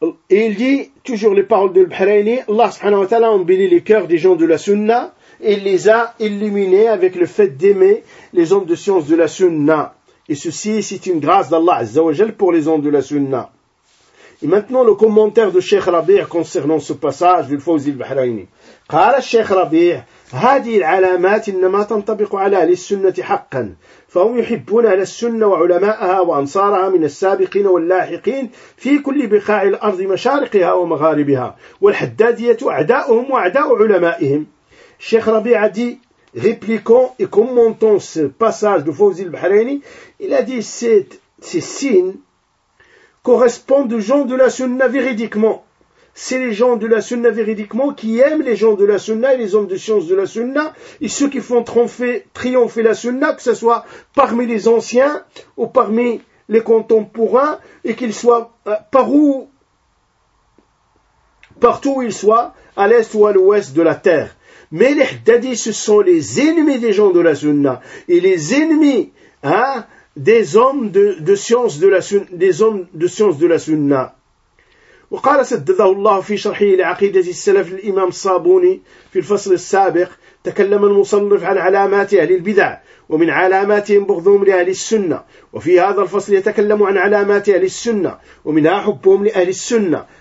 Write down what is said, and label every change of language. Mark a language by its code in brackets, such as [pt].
[fr] il dit toujours les paroles de l'Bahraini, Allah subhanahu wa ta'ala a embelli les cœurs des gens de la sunna, et il les a illuminés avec le fait d'aimer les hommes de science de la sunna. Et ceci, c'est une grâce d'Allah Azza wa Jal pour les gens de la Sunna. Et maintenant, le commentaire de Cheikh Rabi' concernant ce passage du Fawzi al-Bahraini. [ar] قال الشيخ ربيع هذه العلامات إنما تنطبق على أهل السنة حقا فهم يحبون أهل السنة وعلماءها وأنصارها من السابقين واللاحقين في كل بقاع الأرض مشارقها ومغاربها والحدادية أعداؤهم وأعداء علمائهم. [fr] الشيخ ربيع دي répliquant et commentant ce passage de Fawzi al-Bahraini, il a dit ces signes correspondent aux gens de la sunna véridiquement. C'est les gens de la sunna véridiquement qui aiment les gens de la sunna et les hommes de science de la sunna et ceux qui font triompher la sunna, que ce soit parmi les anciens ou parmi les contemporains et qu'ils soient partout où ils soient, à l'est ou à l'ouest de la terre. Mais les Haddadis, ce sont les ennemis des gens de la Sunna et les ennemis des hommes de science de la Sunna, des hommes de science de la Sunna. [ar] وقال سدده الله في شرحه لعقيدة السلف الإمام الصابوني في الفصل السابق. تكلم المصنف عن علامات أهل البدع ومن علاماتهم بغضهم لأهل السنة، وفي هذا الفصل يتكلم عن علامات أهل السنة ومنها حبهم لأهل السنة.